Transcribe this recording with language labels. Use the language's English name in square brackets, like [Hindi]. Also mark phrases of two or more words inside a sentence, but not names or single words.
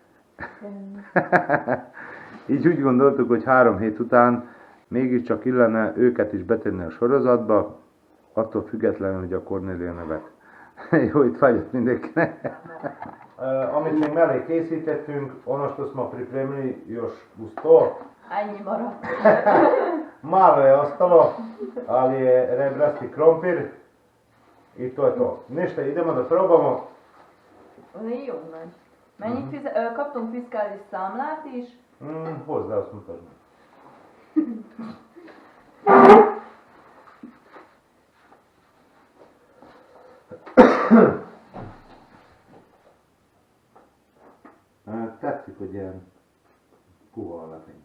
[Hungarian] Így úgy gondoltuk, hogy 3 hét után mégiscsak illene őket is betenni a sorozatba, attól függetlenül, hogy a Kornélia nevet. Jó étvágyat mindenkinek! Amit még mellé készítettünk, [Serbian] ono što smo pripremili još uz to, [Hungarian] Ennyi maradt. [Serbian] malo je ostalo, ali je rebrasti krompir i to je to. Ništa, idemo da probamo. [Hungarian] Jó nagy. Mennyit kaptunk fiskális számlát is? Hozd el, azt mutasd meg. Tetszik, hogy ilyen puha a lepény.